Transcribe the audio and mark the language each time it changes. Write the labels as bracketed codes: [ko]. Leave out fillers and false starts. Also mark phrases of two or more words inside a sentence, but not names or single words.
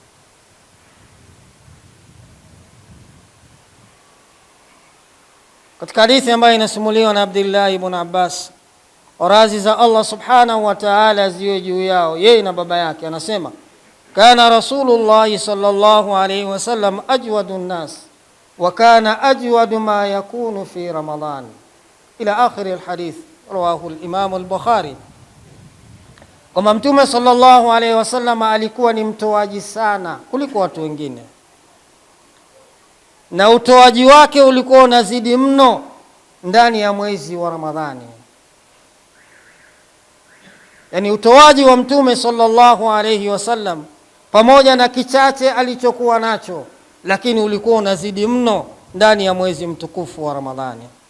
[sw] Katika hadithi ambayo inasimuliwa na Abdullah ibn Abbas, radhi za Allah [ar] سبحانه وتعالى [sw] ziwe juu yao, yeye na baba yake, anasema [ar] كان رسول الله صلى الله عليه وسلم أجود الناس وكان أجود ما يكون في رمضان إلى آخر الحديث رواه الإمام البخاري. [sw] Kwamba Mtume [ar] صلى الله عليه وسلم [sw] alikuwa ni mtoaji sana kuliko watu wengine, na utoaji wake ulikuwa unazidi mno ndani ya mwezi wa Ramadhani. Yani utoaji wa Mtume [ar] صلى الله عليه وسلم, [sw] pamoja na kichache alichokuwa nacho, lakini ulikuwa unazidi mno ndani ya mwezi mtukufu wa Ramadhani.